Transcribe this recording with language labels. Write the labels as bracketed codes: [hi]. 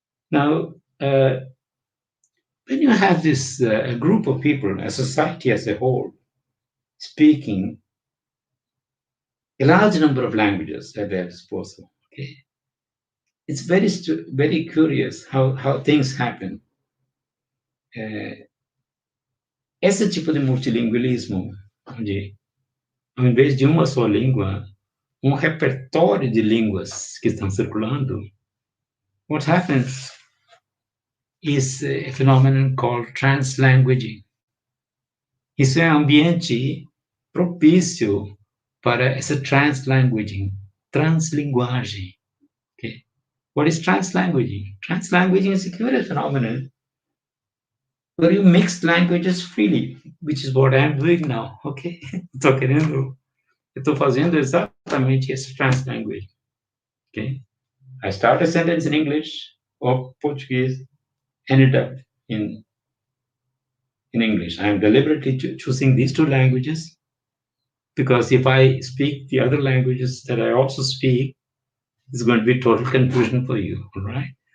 [en] Now, when you have this a group of people, a society as a whole, speaking a large number of languages at their disposal, okay, it's very curious how things happen. [pt] Esse tipo de multilingualismo, onde, ao invés de uma só língua, repertório de línguas que estão circulando, [en] what happens is a phenomenon called translanguaging. [pt] Isso é ambiente propício para essa translanguaging, translinguagem. [en] Okay? What is translanguaging? Translanguaging is a curious phenomenon where you mix languages freely, which is what I'm doing now. Okay? [pt] Estou fazendo exatamente esse translanguaging. [en] Okay? I start a sentence in English or Portuguese, ended up in English. I am deliberately choosing these two languages because if I speak the other languages that I also speak, it's going to be total confusion for you, all right?